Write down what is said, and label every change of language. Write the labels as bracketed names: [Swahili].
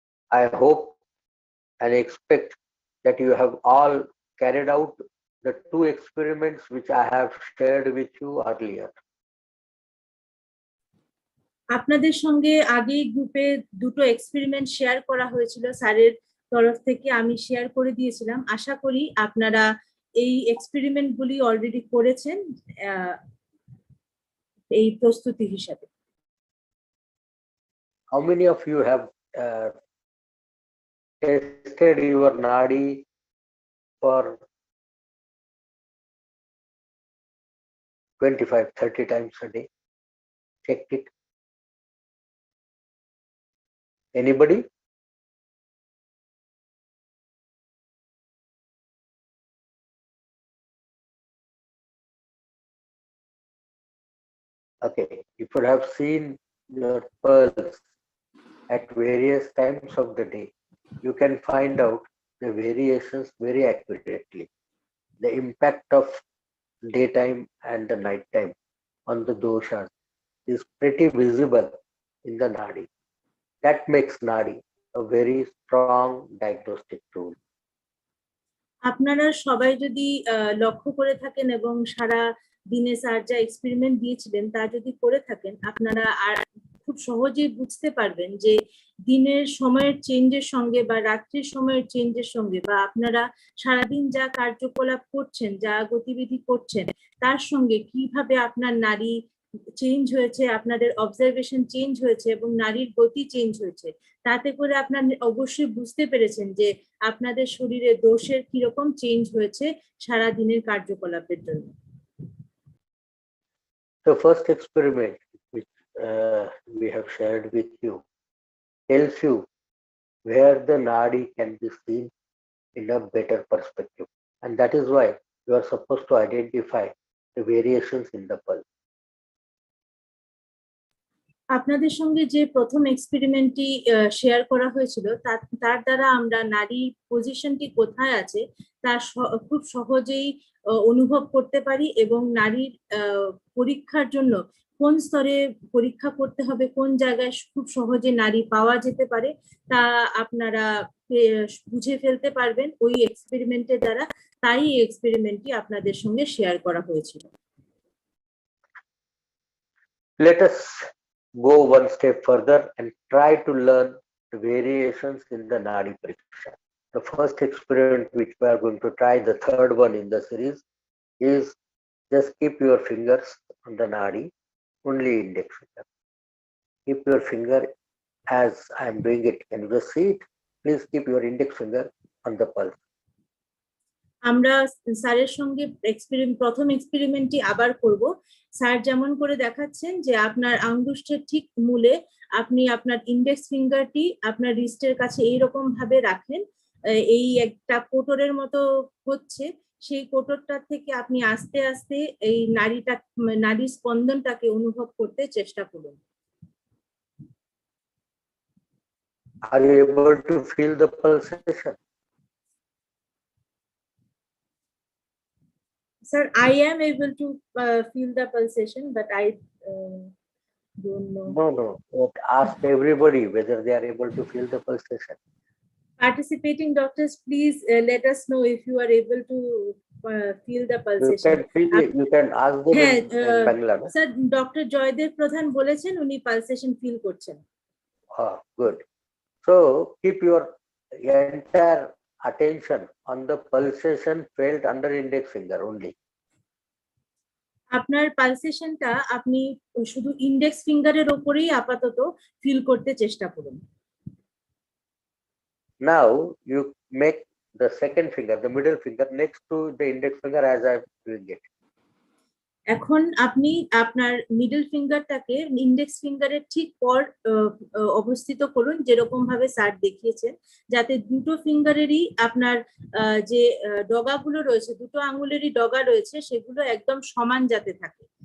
[English] I hope and expect that you have all carried out the 2 experiments which I have shared with you earlier. [Bangla] আপনাদের সঙ্গে আগেই গ্রুপে দুটো experiment share করা হয়েছিল স্যারের তরফ থেকে, আমি শেয়ার করে দিয়েছিলাম। আশা করি আপনারা এই এক্সপেরিমেন্ট গুলি অলরেডি করেছেন এই প্রস্তুতি হিসাবে। [English] How many of you have tested your Nadi for 25-30 times a day? Checked it? Anybody? Okay, if you have seen your pulse at various times of the day, you can find out the variations very accurately. The impact of daytime and the nighttime on the doshas is pretty visible in the Nadi. That makes Nadi a very strong diagnostic tool. [Bangla] আপনারা সবাই যদি লক্ষ্য করে থাকেন এবং সারা দিনে sir যা experiment দিয়েছিলেন তা যদি করে থাকেন, আপনারা আর খুব সহজেই বুঝতে পারবেন যে দিনের সময়ের চেঞ্জের সঙ্গে বা রাত্রির সময়ের চেঞ্জের সঙ্গে বা আপনারা সারাদিন যা কার্যকলাপ করছেন, যা গতিবিধি করছেন, তার সঙ্গে কিভাবে আপনার নারী চেঞ্জ হয়েছে, আপনাদের অবজারভেশন চেঞ্জ হয়েছে এবং নারীর গতি চেঞ্জ হয়েছে। তাতে করে আপনার অবশ্যই বুঝতে পেরেছেন যে আপনাদের শরীরে দোষের কিরকম চেঞ্জ হয়েছে সারা দিনের কার্যকলাপের জন্য। [English] The first experiment which we have shared with you tells you where the Nadi can be seen in a better perspective, and that is why you are supposed to identify the variations in the pulse. [Bangla] আপনাদের সঙ্গে যে প্রথম এক্সপেরিমেন্টটি share করা হয়েছিল তার দ্বারা আমরা নারীর পজিশনটি কোথায় আছে তা খুব সহজেই অনুভব করতে পারি এবং নারীর পরীক্ষার জন্য কোন স্তরে পরীক্ষা করতে হবে, কোন জায়গায় খুব সহজে নারী পাওয়া যেতে পারে তা আপনারা বুঝে ফেলতে পারবেন ওই এক্সপেরিমেন্টের দ্বারা। তাই এই এক্সপেরিমেন্টটি আপনাদের সঙ্গে শেয়ার করা হয়েছিল। [English] Let us go one step further and try to learn the variations in the Nadi Pariksha. The first experiment which we are going to try, the third one in the series, is just keep your fingers on the Nadi, only index finger. Keep your finger as I am doing it. Can you just see it? Please keep your index finger on the pulse. [Bangla] আমরা স্যারের সঙ্গে প্রথম এক্সপেরিমেন্টটি আবার করব। Sir যেমন করে দেখাচ্ছেন যে আপনার আঙ্গুষ্ঠের ঠিক মূলে আপনি আপনার ইন্ডেক্স ফিঙ্গারটি আপনার রিস্টের কাছে এইরকম ভাবে রাখেন, এই একটা কোটরের মতো হচ্ছে, সেই কোটরটা থেকে আপনি আস্তে আস্তে এই নারীর স্পন্দনটাকে অনুভব করতে চেষ্টা করুন। [English] Are you able to feel the pulsation? Sir, I am able to feel the pulsation, but I don't know. No. Ask everybody whether they are able to feel the pulsation. Participating doctors, please let us know if you are able to feel the pulsation. You can ask them in Bangala. Sir, Dr. [Bangla] Joydev Pradhan বলেছেন উনি [English] pulsation feel [Bangla] করছেন। [English] Good. So keep your entire attention on the pulsation felt under index finger only. [Bangla] আপনার পালসেশনটা আপনি শুধু index ফিঙ্গারের উপরেই আপাতত feel করতে চেষ্টা করুন। [English] Now you make the second finger, the middle finger, next to the index finger as I am doing it. [Bangla] এখন আপনি আপনার মিডল ফিঙ্গারটাকে ইন্ডেক্স ফিঙ্গারের ঠিক পর অবস্থিত করুন, যেরকম ভাবে স্যার দেখিয়েছেন, যাতে দুটো ফিঙ্গারেরই আপনার যে ডগাগুলো রয়েছে, দুটো আঙ্গুলেরই ডগা রয়েছে, সেগুলো একদম সমান যাতে থাকে।